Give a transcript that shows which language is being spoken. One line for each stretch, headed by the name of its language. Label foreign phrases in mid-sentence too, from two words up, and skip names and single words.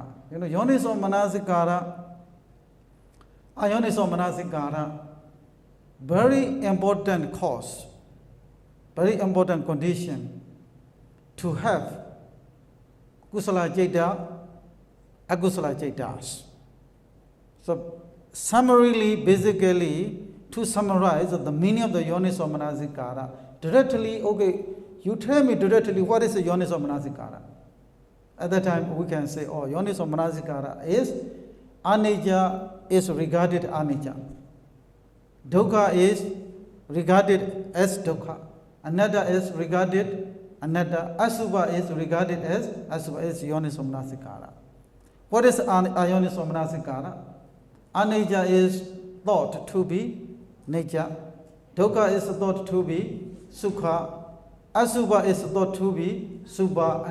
Pali: Yoniso Manasikara, Ayoniso Manasikara,
English: very important cause, very important condition to have
Pali: Kusala Chaita, Akusala Chaitas.
English: So, summarily, basically, to summarize the meaning of the
Pali: Yoniso Manasikara,
English: directly, okay, you tell me directly what is the
Pali: Yoniso Manasikara.
English: At that time, we can say,
Pali: Yoniso Manasikara
English: is anicca is regarded anicca. Dukkha is regarded as dukkha. Anatta is regarded anatta. Asubha is regarded as asubha, is
Pali: Yoniso Manasikara.
English: What is
Pali: Ayoniso Manasikara?
English: Anicca is thought to be nature. Dukkha is thought to be sukha. Asubha is thought to be subha.